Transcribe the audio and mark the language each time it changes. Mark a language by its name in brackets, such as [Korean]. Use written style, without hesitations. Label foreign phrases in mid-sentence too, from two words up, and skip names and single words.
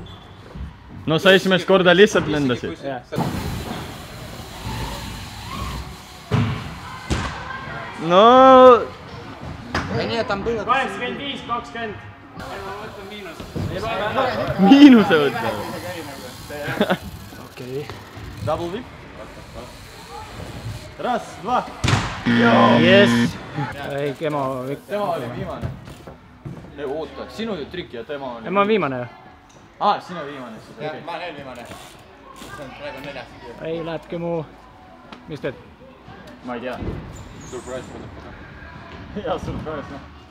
[Estonian] No sa esimest korda lihtsalt lendasid. No... 85-20. Ma võtan miinus. Miinuse võtta. Okei. [English] Double whip. Ras, 2. Yes. [Estonian] Ei, Kemo... Tema oli viimane. Ei, oota, sinu trikk ja tema oli... Ma olen viimane ju. Sina viimane. Jah, ma olen viimane. See on praegu 4. Ei, läheb Kemo... Mis teed? Ma ei tea. Surprise. Hea surprise, noh.